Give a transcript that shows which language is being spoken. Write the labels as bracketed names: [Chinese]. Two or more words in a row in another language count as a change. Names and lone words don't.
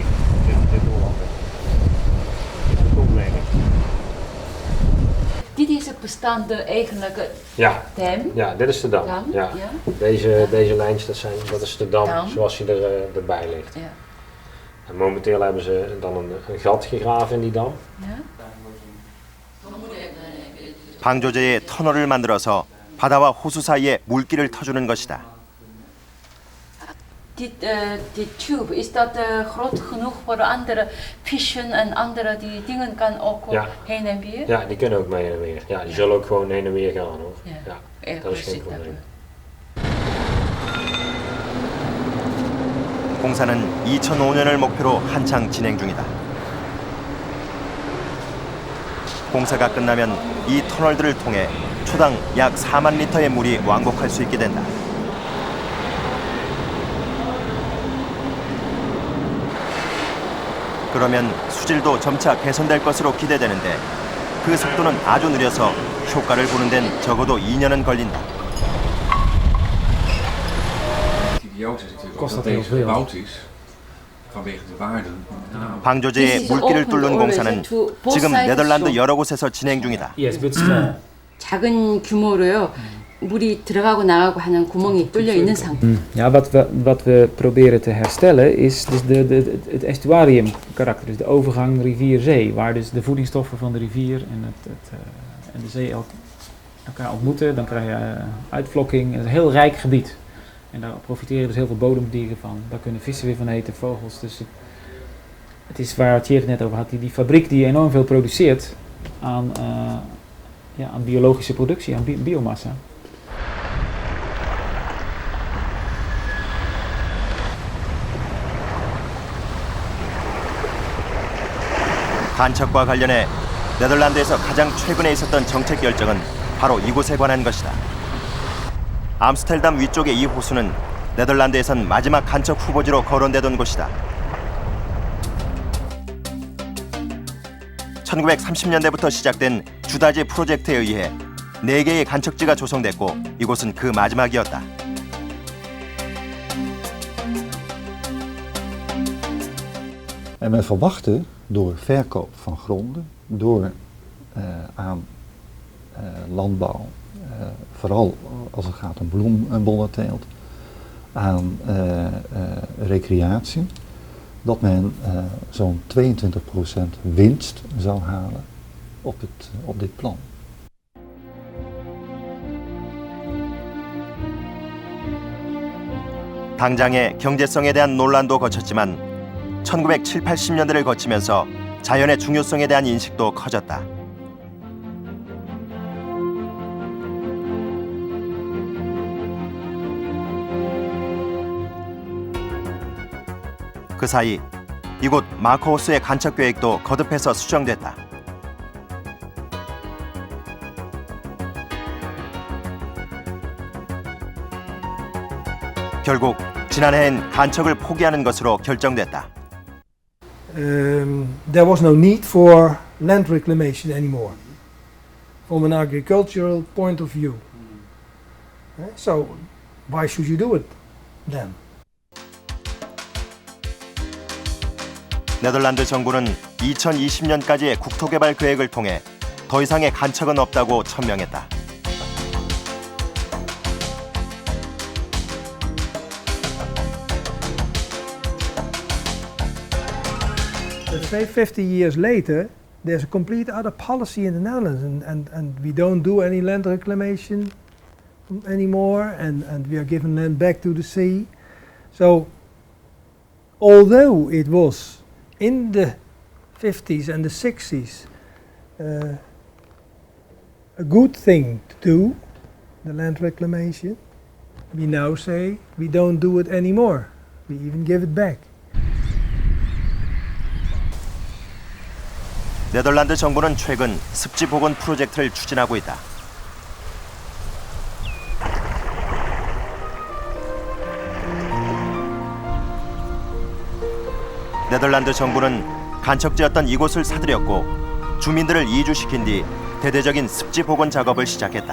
[Dutch] Dit is een bestaande eigenlijke Ja. dam. Ja, dit is de dam. Dam, Ja. ja. Deze lijntjes, dat is de dam, Dam. zoals die erbij ligt. Ja. En momenteel hebben ze dan een gat gegraven in die dam. [Korean] 방조제에 터널을 만들어서 바다와 호수 사이에 물길을 터주는 것이다. [Dutch] Dit tube, is dat groot genoeg voor de andere vissen en andere die dingen kan ook Ja. heen en weer? Ja, die kunnen ook mee heen en weer. Ja, die zullen ook gewoon heen en weer gaan hoor. Ja. Ja, dat is geen probleem. [Korean] 공사는 2005년을 목표로 한창 진행 중이다. 공사가 끝나면 이 터널들을 통해 초당 약 4만 리터의 물이 왕복할 수 있게 된다. 그러면 수질도 점차 개선될 것으로 기대되는데 그 속도는 아주 느려서 효과를 보는 데는 적어도 2년은 걸린다. [Dutch] Het idioot is natuurlijk ook Kost dat dat heel deze veel? gebouwd is vanwege de waarden. [Korean] 방조제의 물길을 뚫는 공사는 지금 네덜란드 여러 곳에서 진행 중이다. [English] Yes, but small. [Korean] 작은 규모로요. 물이 들어가고 나가고 하는 구멍이 뚫려 있는 상태. [Dutch] Ja, wat we proberen te herstellen is dus het estuariumkarakter, dus de overgang rivier-zee, waar dus de voedingsstoffen van de rivier en de zee elkaar ontmoeten. Dan krijg je uitvlokking. Het is een heel rijk gebied. En daar profiteren dus heel veel bodemdieren van. Daar kunnen vissen weer van eten, vogels. Dus het is waar Thierry het net over had, die fabriek die enorm veel produceert aan biologische productie, aan biomassa. [Korean] 간척과 관련해 네덜란드에서 가장 최근에 있었던 정책 결정은 바로 이곳에 관한 것이다. 암스테르담 위쪽의 이 호수는 네덜란드에선 마지막 간척 후보지로 거론되던 곳이다. 1930년대부터 시작된 주다지 프로젝트에 의해 4개의 간척지가 조성됐고 이곳은 그 마지막이었다. [Dutch] En men verwachtte door verkoop van gronden, door aan landbouw, vooral als het gaat om bloembonnenteelt, aan recreatie, dat men zo'n 22% winst zou halen op dit plan. [Korean] 당장의 경제성에 대한 논란도 거쳤지만 1970, 80년대를 거치면서 자연의 중요성에 대한 인식도 커졌다. 그 사이 이곳 마커호스의 간척 계획도 거듭해서 수정됐다. 결국 지난해엔 간척을 포기하는 것으로 결정됐다. [English] There was no need for land reclamation anymore from an agricultural point of view. So why should you do it then? [Korean] 네덜란드 정부는 2020년까지의 국토개발 계획을 통해 더 이상의 간척은 없다고 천명했다. [English] Let's say 50 years later, there's a complete other policy in the Netherlands, and we don't do any land reclamation anymore, and we are giving land back to the sea. So, although it was in the 50s and the 60s a good thing to do, the land reclamation, we now say we don't do it anymore. We even give it back. [Korean] 네덜란드 정부는 최근 습지 복원 프로젝트를 추진하고 있다. 네덜란드 정부는 간척지였던 이곳을 사들였고 주민들을 이주시킨 뒤 대대적인 습지 복원 작업을 시작했다.